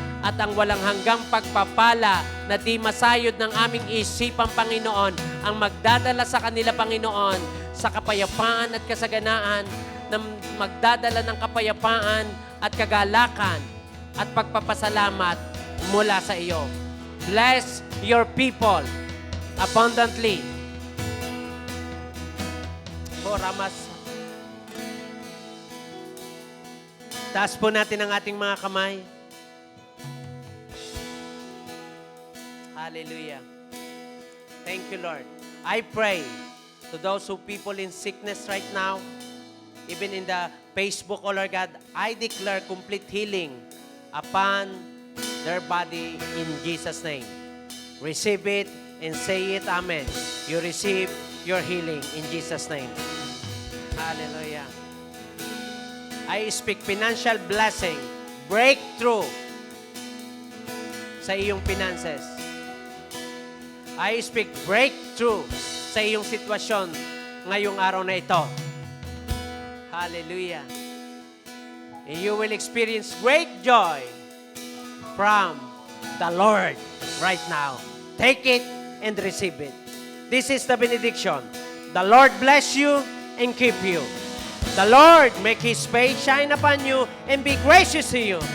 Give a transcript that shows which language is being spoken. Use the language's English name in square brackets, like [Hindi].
[Filipino] At ang walang hanggang pagpapala na di masayod ng aming isipan, Panginoon, ang magdadala sa kanila, Panginoon, sa kapayapaan at kasaganaan, na magdadala ng kapayapaan at kagalakan at pagpapasalamat mula sa iyo. [English] Bless your people abundantly. Ramas. [Filipino] Taas po natin ang ating mga kamay. [English] Hallelujah. Thank you, Lord. I pray to those who people in sickness right now, even in the Facebook, oh Lord God, I declare complete healing upon their body in Jesus' name. Receive it and say it, amen. You receive your healing in Jesus' name. Hallelujah. I speak financial blessing, breakthrough [Filipino] sa iyong [English] finances. I speak breakthrough [Filipino] sa iyong sitwasyon ngayong araw na ito. [English] Hallelujah. And you will experience great joy from the Lord right now. Take it and receive it. This is the benediction. The Lord bless you and keep you. The Lord make His face shine upon you and be gracious to you.